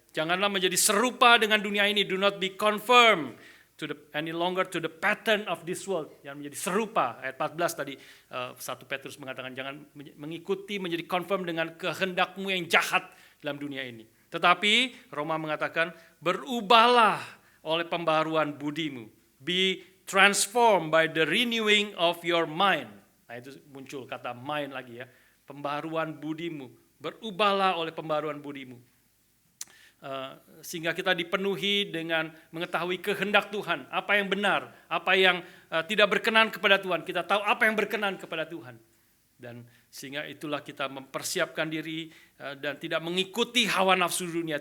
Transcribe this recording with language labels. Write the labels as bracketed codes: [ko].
[id] Janganlah menjadi serupa dengan dunia ini, [en] do not be conformed any longer to the pattern of this world. [id] Yang menjadi serupa, ayat 14 tadi, 1 Petrus mengatakan jangan mengikuti, menjadi conform dengan kehendakmu yang jahat dalam dunia ini. Tetapi Roma mengatakan berubahlah oleh pembaruan budimu. [en] Be transformed by the renewing of your mind. [id] Nah, itu muncul kata mind lagi, ya. Pembaruan budimu. Berubahlah oleh pembaruan budimu. Sehingga kita dipenuhi dengan mengetahui kehendak Tuhan. Apa yang benar, apa yang tidak berkenan kepada Tuhan. Kita tahu apa yang berkenan kepada Tuhan. Dan sehingga itulah kita mempersiapkan diri dan tidak mengikuti hawa nafsu dunia.